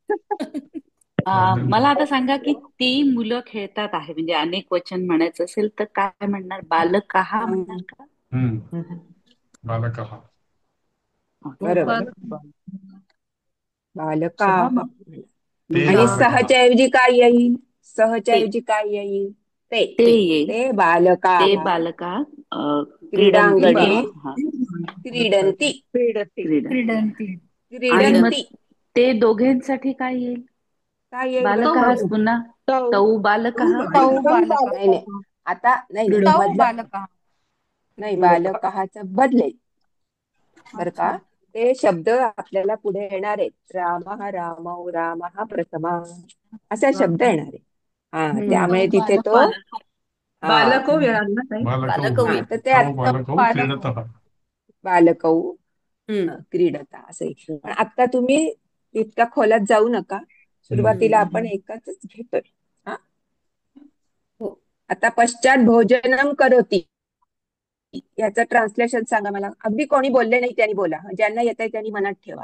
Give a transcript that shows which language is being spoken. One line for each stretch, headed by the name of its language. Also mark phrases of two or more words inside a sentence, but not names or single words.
Marathi: मला आता सांगा की ती मुलं खेळतात आहे म्हणजे अनेक वचन म्हणायचं असेल तर काय म्हणणार? बालकहा म्हणणार का? बालकः. बरोबर. बालका. ते आणि बालकः. सहच्या ऐवजी काय येईल? सहच्या ऐवजी काय येईल? ते ते येईल.
Sanskrit: ते बालका ते बालका क्रीडन्ति
Marathi: क्रीडांगणे किंवा हा क्रीडन्ति क्रीडन्ति. आणि मग क्रीडन्ति ते दोघांसाठी काय येईल? काय येईल बालकहाच पुन्हा तौ बालकहा.
Sanskrit: तौ बालका.
Marathi: नाही नाही आता नाही तौ बदल बालका. नाही बालकाचं बदलेल बर का. ते शब्द आपल्याला पुढे येणार आहेत.
Sanskrit: रामः रामौ रामः प्रथमा
Marathi: असा शब्द येणार आहे. त्यामुळे तिथे तो बालको येणार ना ताई? तर ते आता क्रीडतः.
Sanskrit: बालकौ क्रीडता
Marathi: असं आहे. पण आता तुम्ही इतक्या खोलात जाऊ नका. सुरुवातीला आपण एकच घेतोय. आता
Sanskrit: पश्चात भोजनम करोती
Marathi: याचं ट्रान्सलेशन सांगा मला. अगदी कोणी बोलले नाही त्यांनी बोला. ज्यांना येत आहे त्यांनी मनात ठेवा.